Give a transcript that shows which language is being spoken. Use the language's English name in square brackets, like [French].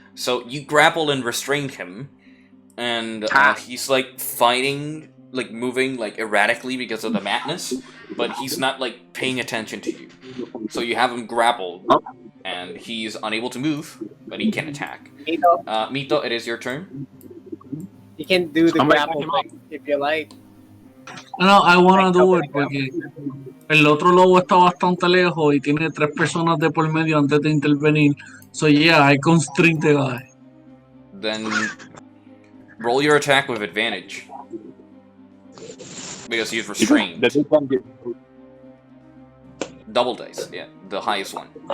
[English] So you grappled and restrained him, and he's like fighting, like moving like erratically because of the madness, but he's not like paying attention to you. So you have him grappled, and he's unable to move, but he can attack. Mito, it is your turn. You can do the grapple thing if you like. No, I wanna do it [Spanish] porque el otro lobo está bastante lejos y tiene 3 personas de por medio antes de intervenir. [English] So yeah, I constrict the guy. Then roll your attack with advantage. Because he's restrained. Double dice, yeah, the highest one.